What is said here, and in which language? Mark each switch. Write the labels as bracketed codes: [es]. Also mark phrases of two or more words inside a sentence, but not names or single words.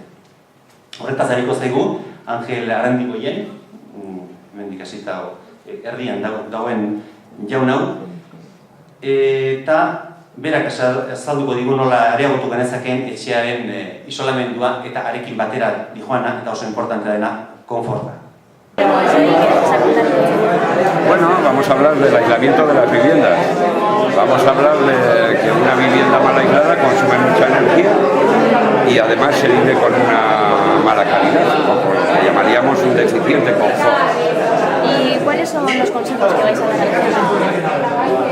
[eu] Horretaz hariko zaigu, Angel Arrandigoien, hemendik hasita erdian dagoen jaun hau, eta berak azalduko digu nola areagotu genezakeen etxearen isolamendua eta arekin batera dijoana eta oso importantea dena konforta. [es] Bueno, vamos a hablar del aislamiento de las viviendas. Vamos a hablar de que una vivienda mal aislada consume mucha energía y además se vive con una mala calidad, o lo que llamaríamos un deficiente confort. ¿Y cuáles son los consejos que vais a dar a la gente?